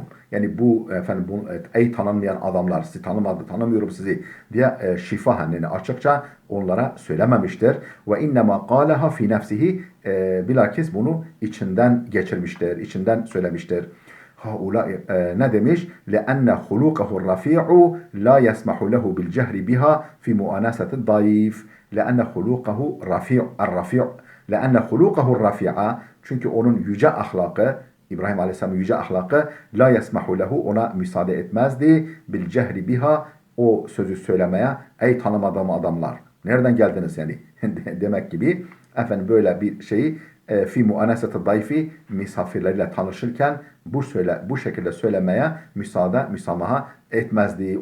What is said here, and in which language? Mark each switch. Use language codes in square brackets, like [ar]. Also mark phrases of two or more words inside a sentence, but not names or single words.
[tr] Yani bu efendim ey tanınmayan adamlar, sizi tanımıyorum sizi diye şifahen, yani açıkça onlara söylememiştir. [ar] وإنما قالها في نفسه, [tr] bilakis bunu içinden geçirmiştir, içinden söylemiştir. Haula ne demiş? [ar] لأن خلقه الرفيع لا يسمح له بالجهر بها في مؤانسة الضعيف. لأن خلقه رفيع الرفيع. لأن خلقه الرفيع, [tr] çünkü onun yüce ahlakı, İbrahim Aleyhisselam'ın yüce ahlakı, [ar] لا يسمح له, [tr] ona müsaade etmezdi, [ar] بالجهر بها, [tr] o sözü söylemeye, ey tanımadığım adamlar, nereden geldiniz yani demek gibi, efendim böyle bir şeyi [ar] في مؤانسة الضيف, [tr] misafirleriyle tanışırken bu şekilde söylemeye müsamaha etmezdi.